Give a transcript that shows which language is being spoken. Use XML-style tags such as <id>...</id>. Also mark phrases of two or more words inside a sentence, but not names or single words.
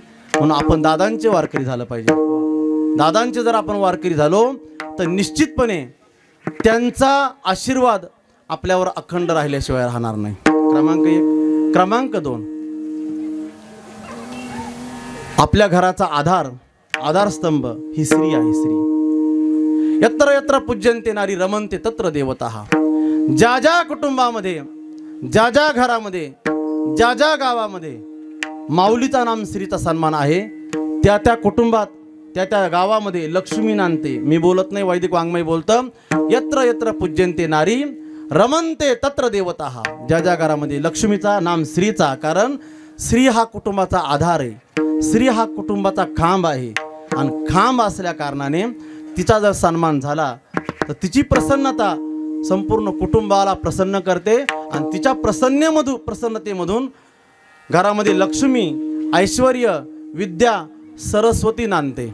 <mr>म्हणून आपण दादांचे वारकरी झालं पाहिजे. दादांचे जर आपण वारकरी झालो तर निश्चितपणे त्यांचा आशीर्वाद आपल्यावर अखंड राहिल्याशिवाय राहणार नाही. क्रमांक 1. क्रमांक 2, आपल्या घराचा आधारस्तंभ ही स्त्री आहे.</mr> <sa>स्त्री यत्र यत्र पूज्यन्ते नारी रमन्ते तत्र देवताः.</sa> <mr>ज्या ज्या कुटुंबामध्ये, ज्या ज्या घरामध्ये, ज्या ज्या गावामध्ये माऊलीचा नाम स्त्रीचा सन्मान आहे, त्या त्या कुटुंबात, त्या त्या गावामध्ये लक्ष्मी नांदते. मी बोलत नाही, वैदिक वाङ्मय बोलतं,</mr> <sa>यत्र यत्र पूज्यन्ते नारी रमन्ते तत्र देवताः.</sa> <mr>ज्या ज्या घरामध्ये लक्ष्मीचा नाम स्त्रीचा, कारण स्त्री हा कुटुंबाचा आधार आहे, स्त्री हा कुटुंबाचा खांब आहे. आणि खांब असल्या कारणाने तिचा जर सन्मान झाला तर तिची प्रसन्नता संपूर्ण कुटुंबाला प्रसन्न करते. आणि तिच्या प्रसन्नतेमधून घरामध्ये लक्ष्मी, ऐश्वर्य, विद्या, सरस्वती नांदते.</mr>